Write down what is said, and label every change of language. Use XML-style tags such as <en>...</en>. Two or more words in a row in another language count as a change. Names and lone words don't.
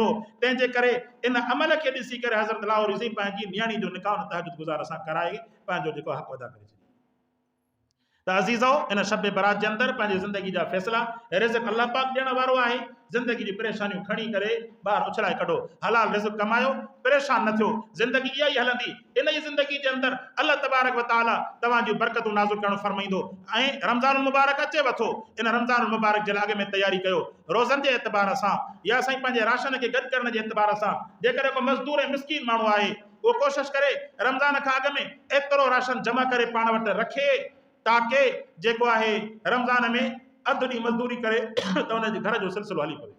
<sd>तंहिंजे करे इन अमल खे ॾिसी करे हज़रत लाहौरी पंहिंजी न्याणी जो निकाह तहज्जुद गुज़ार सां कराए पंहिंजो जेको हक़ अदा करे। त अज़ीज़ो, इन शब बरात जे अंदरि पंहिंजी ज़िंदगी जा फ़ैसिला रिज़्क़ अल्लाह पाक ॾियण वारो आहे। ज़िंदगी जी परेशानियूं खणी करे ॿाहिरि उछलाए कढो, हलाल रिज़्क़ कमायो, परेशान न थियो। ज़िंदगी इहा ई हलंदी। इन ई ज़िंदगी जे अंदरि अल्लाह</sd> <ar>تبارك و تعالى</ar> <sd>तव्हांजूं बरकतूं नाज़िल करणु फरमाईंदो। ऐं रमज़ानुल मुबारक अचे वथो, इन रमज़ानुल मुबारक जे अॻ में तयारी कयो, रोज़नि जे एतबार सां या साईं पंहिंजे राशन खे गॾु करण जे एतबार सां। जेकॾहिं को मज़दूर ऐं मिस्कीन माण्हू आहे, उहो कोशिशि करे रमज़ान खां अॻ में एतिरो राशन जमा करे पाण वटि रखे ताकि जेको आहे रमज़ान में अधु ॾींहुं मज़दूरी करे त उनजे घर जो सिलसिलो हली पवे।</sd>